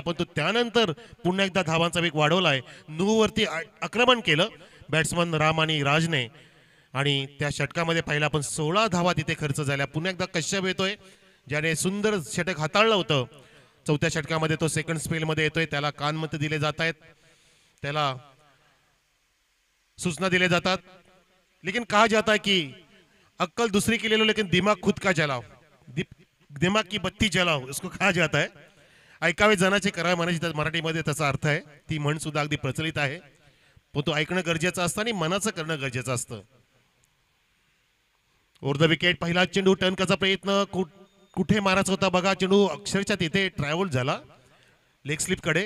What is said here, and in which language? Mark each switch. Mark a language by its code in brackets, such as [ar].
[mr] पण तो त्यानंतर पुन्हा एकदा धावांचा वेग वाढवलाय. वरती आक्रमण केलं बॅट्समन राम आणि राजने आणि त्या षटकामध्ये पाहिलं आपण 16 धावा तिथे खर्च झाल्या. पुन्हा एकदा कश्यप येतोय ज्याने सुंदर षटक हाताळलं होतं. चौथ्या षटकामध्ये तो सेकंड स्पेलमध्ये येतोय. त्याला कानमत दिले जात आहेत, त्याला सूचना दिले जातात. [hi] लेकिन कहा जाता है कि अक्कल दूसरी के ले लो लेकिन दिमाग खुद का जलाओ, दिमाग की बत्ती जलाओ, इसको कहा जाता है. [mr] ऐकावे जनाचे करावे मनाची मराठीमध्ये त्याचा अर्थ आहे. ती म्हण सुद्धा अगदी प्रचलित आहे. पण तो ऐकणं गरजेचं असतं आणि मनाचं करणं गरजेचं असतं. ओव्हर द विकेट पहिला चेंडू टर्न करायचा प्रयत्न कुठे मारायचा होता बघा. चेंडू अक्षरशः तिथे ट्रॅव्हल झाला लेग स्लिप कडे.